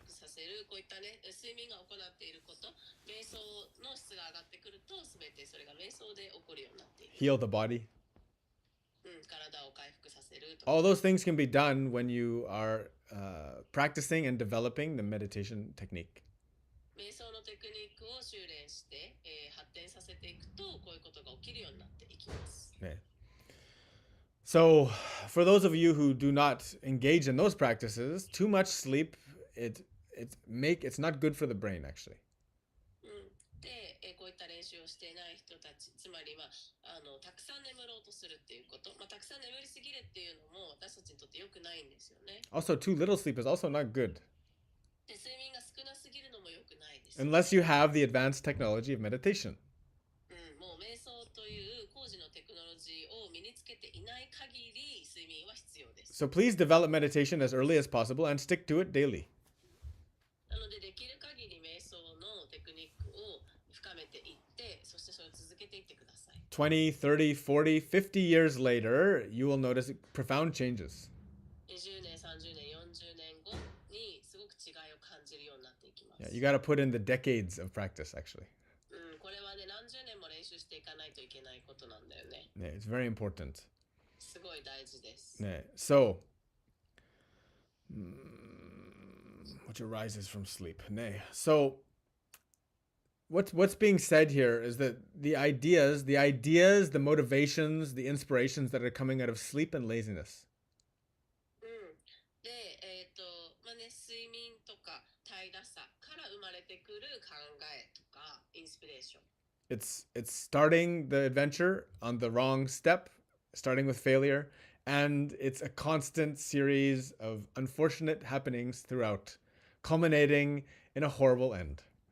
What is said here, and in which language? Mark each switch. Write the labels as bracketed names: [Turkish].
[Japanese] せるこういったね睡眠が行っていること、瞑想の質が上がってくると全てそれが瞑想で起こるようになっている。 [English] Heal the body. [Japanese] 体を回復させるとか。 [English] All those things can be done when you are practicing and developing the meditation technique. [Japanese] 瞑想のテクニックを修練して、発展させていくとこういうことが起きるようになっていきます。 [English] Okay. So, for those of you who do not engage in those practices, too much sleep it's not good for the brain actually. [Japanese] で、こういった練習をしていない人たち、つまりたくさん眠ろうとするっていうこと、たくさん眠りすぎるっていうのも私たちにとって良くないんですよね。 [English] Also, too little sleep is also not good [Japanese] で、睡眠が少なすぎるのも良くないです。 [English] unless you have the advanced technology of meditation. [Japanese] もう瞑想という工事のテクノロジーを身につけていない限り睡眠は必要です。 [English] So please develop meditation as early as possible and stick to it daily. [Japanese] なのでできる限り瞑想のテクニックを深めていって、そしてそれを続けていってください。 [English] 20, 30, 40, 50 years later, you will notice profound changes. [Japanese] 20年、30年、40年後にすごく違いを感じるようになっていきます。 [English] Yeah, you got to put in the decades of practice actually. [Japanese] これはね、何十年も練習していかないといけないことなんだよね。 [English] Yeah, it's very important. [Japanese] すごい大事です。 [English] Yeah. So, which arises from sleep. Nay. So, what's being said here is that the ideas, the motivations, the inspirations that are coming out of sleep and laziness. [Japanese] で、睡眠とか怠惰さから生まれてくる考えとかインスピレーション。 [English] It's starting the adventure on the wrong step, starting with failure, and it's a constant series of unfortunate happenings throughout, culminating in a horrible end.